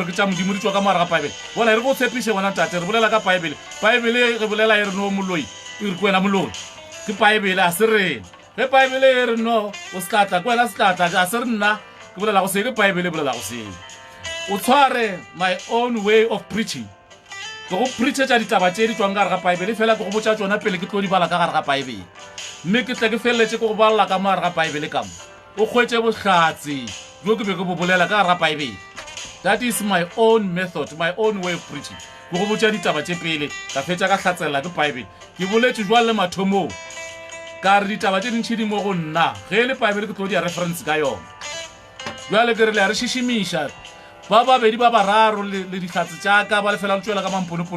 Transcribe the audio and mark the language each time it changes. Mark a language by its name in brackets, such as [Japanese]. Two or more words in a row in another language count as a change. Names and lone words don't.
[Northern Sotho] ke tša modimo di tswa ka moraga Bible bona re go tshepiše gona tate re bolela ka Bible re bolela e re no moloi e re kwena moloi ke Bible a se rena ge Bible e re no o setlatla kwena setlatla a se re nna ke bolela go se ke Bible e bolela go se o tshware [English] my own way of preaching [Northern Sotho] ke go preachetša ditaba tše di tswang ka gare ga Bible fela ke go botša tšona pele ke tlo di bala ka gare ga Bible mme ke tle ke feleletše ke go balla ka mogare ga Bible ka mo o kgwetše bohlatsi jo ke be ke bo bolela ka gare ga Bible. [English] That is my own method, my own way of preaching. [Northern Sotho] Go go botša ditaba tše pele ka fetša ka hlatselela ke Bible ke boletše jwale le mathomong ka re ditaba tše dintšhi di mo go nna ge le Bible ke tlo dia reference ka yona jwale ke re le a re šišimiša ba babedi ba bararo le dihlatse tša ka ba le fela le tšwela ka mamponopono